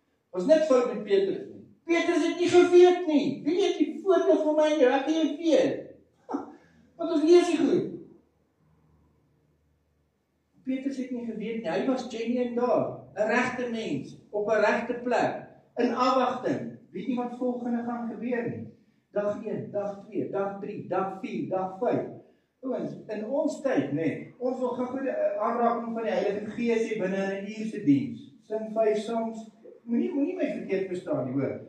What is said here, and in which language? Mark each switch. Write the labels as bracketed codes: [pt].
[af] Was net fout met Petrus nie. Petrus het nie geweet nie. Wie weet die voordeel van my en jou, ek kan jy weet. Want ons lees nie goed. Petrus het nie geweet nie. Hy was genuine daar, 'n regte mens op 'n regte plek in afwagting. Weet nie wat volgende gaan gebeur nie. Dag 1, dag 2, dag 3, dag 4, dag 5. Ouens, in ons tyd, nee, ons wil gou 'n aanraking van die Heilige Gees hê binne 'n uur se diens. [en] Sing 5 songs. [af] Moenie my verkeerd verstaan nie, hoor.